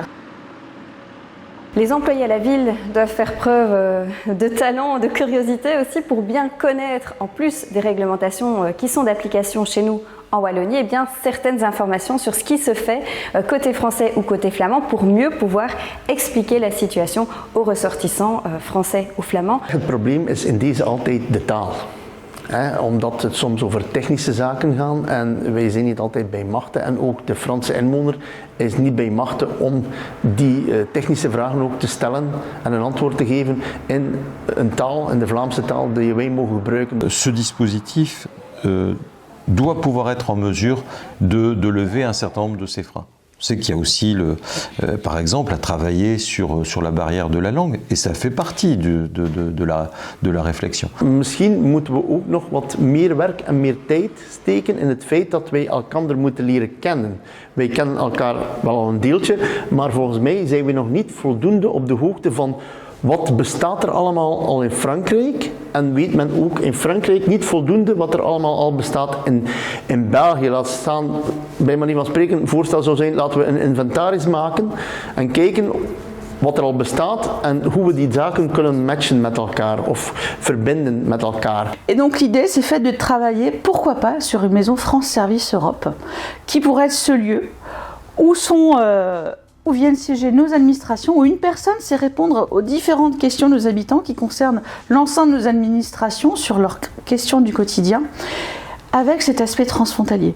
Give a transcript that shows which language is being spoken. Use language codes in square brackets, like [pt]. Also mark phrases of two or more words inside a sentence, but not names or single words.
[fr] Les employés à la ville doivent faire preuve de talent, de curiosité aussi pour bien connaître, en plus des réglementations qui sont d'application chez nous en Wallonie, eh bien, certaines informations sur ce qui se fait côté français ou côté flamand pour mieux pouvoir expliquer la situation aux ressortissants français ou flamands. [nl] Het probleem is in deze altijd de taal. Omdat het soms over technische zaken gaat en wij zijn niet altijd bij machten en ook de Franse inwoner is niet bij machten om die technische vragen ook te stellen en een antwoord te geven in een taal, in de Vlaamse taal die wij mogen gebruiken. [fr] Ce dispositif doit pouvoir être en mesure de lever un certain nombre de ces freins. C'est qu'il y a aussi, par exemple, à travailler sur la barrière de la langue. Et ça fait partie de la réflexion. [nl] Misschien moeten we ook nog wat meer werk en meer tijd steken in het feit dat wij elkaar moeten leren kennen. Wij kennen elkaar wel al een deeltje, maar volgens mij zijn we nog niet voldoende op de hoogte van wat bestaat er allemaal al in Frankrijk en weet men ook in Frankrijk niet voldoende wat er allemaal al bestaat in België. Laat staan, bij manier van spreken, een voorstel zou zijn, laten we een inventaris maken en kijken wat er al bestaat en hoe we die zaken kunnen matchen met elkaar of verbinden met elkaar. [fr] Et donc l'idée c'est fait de travailler, pourquoi pas, sur une maison France Service Europe, qui pourrait être ce lieu où viennent siéger nos administrations, où une personne sait répondre aux différentes questions de nos habitants qui concernent l'ensemble de nos administrations sur leurs questions du quotidien, avec cet aspect transfrontalier.